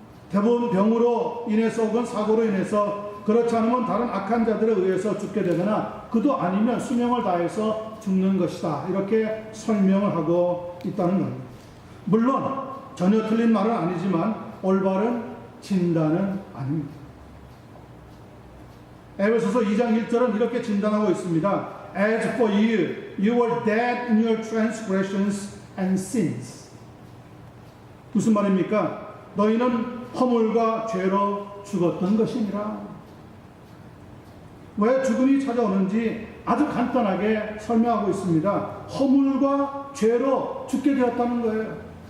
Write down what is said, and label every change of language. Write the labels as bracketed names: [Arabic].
[Korean] 대부분 병으로 인해서 혹은 사고로 인해서 그렇지 않으면 다른 악한 자들에 의해서 죽게 되거나 그도 아니면 수명을 다해서 죽는 것이다. 이렇게 설명을 하고 있다는 겁니다. 물론 전혀 틀린 말은 아니지만 올바른 진단은 아닙니다. 에베소서 2장 1절은 이렇게 진단하고 있습니다. [English] As for you, you were dead in your transgressions and sins. [Korean] 무슨 말입니까? 너희는 허물과 죄로 죽었던 것이니라. 왜 죽음이 찾아오는지 아주 간단하게 설명하고 있습니다. 허물과 죄로 죽게 되었다는 거예요.